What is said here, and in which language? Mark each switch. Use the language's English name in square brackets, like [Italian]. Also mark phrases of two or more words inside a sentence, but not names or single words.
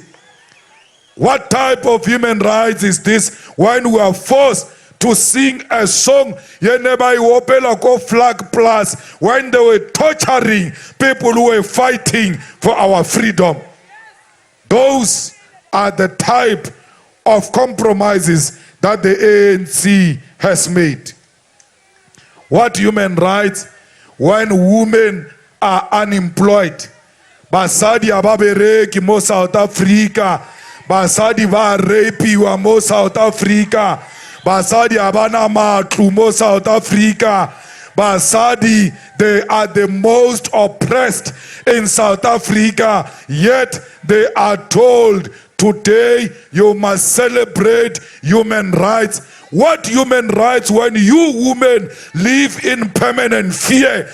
[English] What type of human rights is this when we are forced to sing a song flag plus when they were torturing people who were fighting for our freedom? Those are the type of compromises that the ANC has made. What human rights when women are unemployed? [Tswana] Basadi ababereki mo South Africa, basadi ba rapiwa mo South Africa, basadi abana matlu mo South Africa. [English] Basadi, they are the most oppressed in South Africa, yet they are told today you must celebrate human rights. What human rights when you women live in permanent fear?